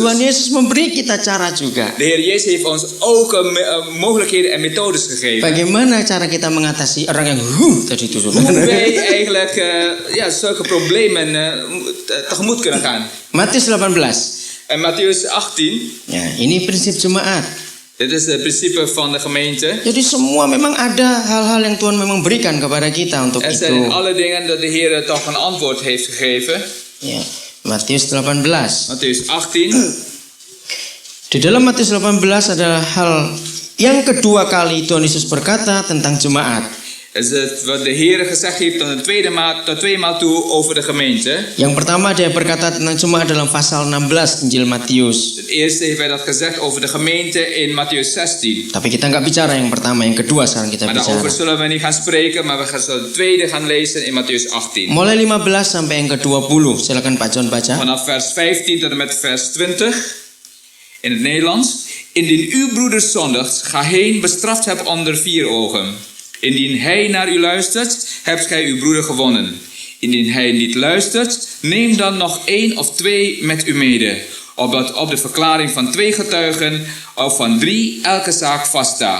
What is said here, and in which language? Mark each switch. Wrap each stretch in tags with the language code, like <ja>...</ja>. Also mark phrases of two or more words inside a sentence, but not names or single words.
<id>Tuhan</id> <nl>zusters.</nl> <id>Yesus memberi kita cara juga.</id> <nl>De Heer Jezus heeft ons ook mogelijkheden en methodes gegeven.</nl> <id>Bagaimana cara kita mengatasi orang yang tadi itu,</id> <nl>Hoe</nl> <id>saudara.</id> <nl>wij eigenlijk zulke problemen tegemoet kunnen gaan.</nl> <id>Matius 18.</id> <nl>En Mattheus 18,</nl> <id>Ya, ini prinsip jemaat.</id> <nl>dit is het principe van de gemeente.</nl> <id>Jadi semua memang ada hal-hal yang Tuhan memang berikan kepada kita untuk</id> <nl>Er zijn in</nl> <id>itu.</id> <nl>alle dingen dat de Heer toch een antwoord heeft gegeven.</nl> <id>Ya, Matius 18.</id> <nl>Mattheus 18.</nl> <id>Di dalam Matius 18 ada hal yang kedua kali Tuhan Yesus berkata tentang jemaat.</id> <nl>is het wat de Heer gezegd heeft tot tweemaal toe over de gemeente.</nl> <id>Yang pertama dia berkata tentang jemaat dalam pasal 16 Injil Matius.</id> <nl>Het eerste heeft hij dat gezegd over de gemeente in Mattheus 16.</nl> <id>Tapi kita nggak bicara yang pertama, yang kedua sekarang kita</id> <nl>Maar daarover</nl> <id>bicara.</id> <nl>zullen we niet gaan spreken, maar we gaan het tweede gaan lezen in Mattheus 18.</nl> <id>Mulai 15 sampai yang ke-20. Silakan Pak John baca.</id> <nl>Vanaf vers 15 tot en met vers 20 in het Nederlands. Indien uw broeder zondigt, ga heen, bestraft hem onder 4 ogen. Indien hij naar u luistert, hebt gij uw broeder gewonnen. Indien hij niet luistert, neem dan nog 1 of 2 met u mede, opdat op de verklaring van 2 getuigen of van 3 elke zaak vaststaat.</nl>